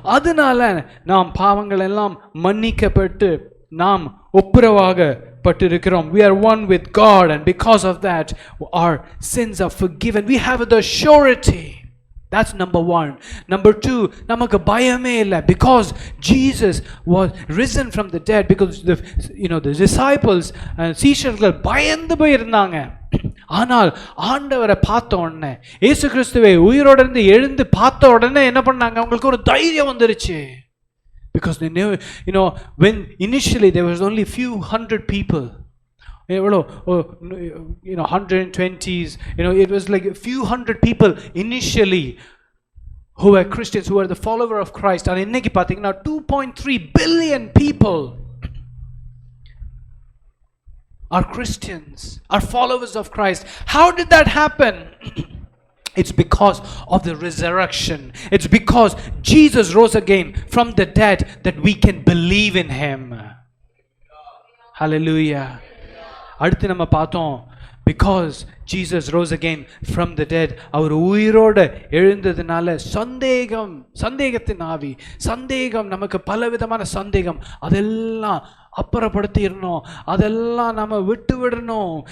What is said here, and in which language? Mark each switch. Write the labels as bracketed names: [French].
[Tamil] அதனால நாம் பாவங்கள் எல்லாம் மன்னிக்கப்பட்டு நாம் ஒப்புரவாகப்பட்டிருக்கிறோம். [English] We are one with God, and because of that our sins are forgiven. We have the surety. That's number 1. Number 2, [Tamil] நமக்கு பயமே இல்லை. [English] Because Jesus was risen from the dead, because the disciples and [Tamil] சீஷர்கள் பயந்து போயிருந்தாங்க. ஆனால் ஆண்டவரை பார்த்த உடனே, இயேசு கிறிஸ்துவை உயிரோடு இருந்து எழுந்து பார்த்த உடனே என்ன பண்ணாங்க? அவங்களுக்கு ஒரு தைரியம் வந்துருச்சு. [English] Because they knew, when initially there was only few hundred people. 120s, it was like a few hundred people initially who were Christians, who were the follower of Christ. And [Tamil] இன்னைக்கு பாத்தீங்கன்னா [English] 2.3 billion people are Christians, are followers of Christ. How did that happen? It's because of the resurrection. It's because Jesus rose again from the dead that we can believe in him. Hallelujah. [Tamil] அடுத்து நம்ம பார்த்தோம், [English] because Jesus rose again from the dead, [Tamil] அவர் உயிரோடு எழுந்ததுனால சந்தேகத்தின் ஆவி, நமக்கு பலவிதமான சந்தேகம், அதெல்லாம் அப்புறப்படுத்திடணும், அதெல்லாம் நம்ம விடணும்.